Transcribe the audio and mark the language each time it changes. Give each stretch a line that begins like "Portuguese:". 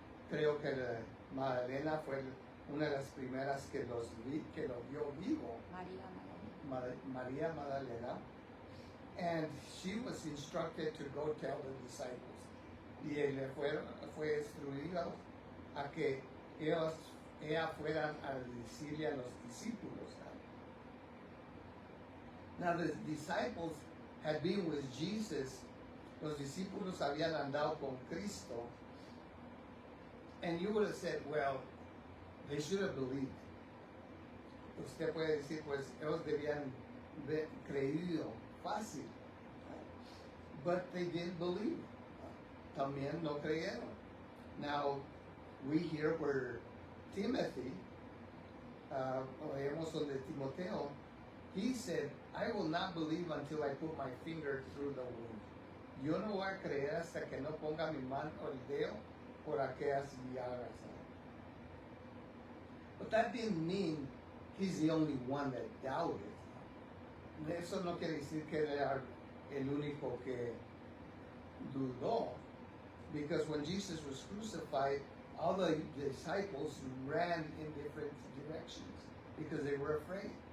Spanish: Creo que Magdalena fue una de las primeras que lo vio vivo. María Magdalena.
English: And she was instructed to go tell the disciples.
Spanish: Y le fue instruido a que ella fueran a decirle a los discípulos.
English: Now the disciples had been with Jesus.
Spanish: Los discípulos habían andado con Cristo.
English: And you would have said, well, they should have believed.
Spanish: Usted puede decir, pues, ellos debían haber creído fácil.
English: But they didn't believe.
Spanish: También no creyeron.
English: Now, we hear where Timothy,
Spanish: oímos donde Timoteo,
English: he said, I will not believe until I put my finger through the wound.
Spanish: Yo no voy a creer hasta que no ponga mi mano o el dedo por aquellas llagas.
English: But that didn't mean he's the only one that doubted.
Spanish: Eso no quiere decir que él era el único que dudó.
English: Because when Jesus was crucified, all the disciples ran in different directions because they were afraid.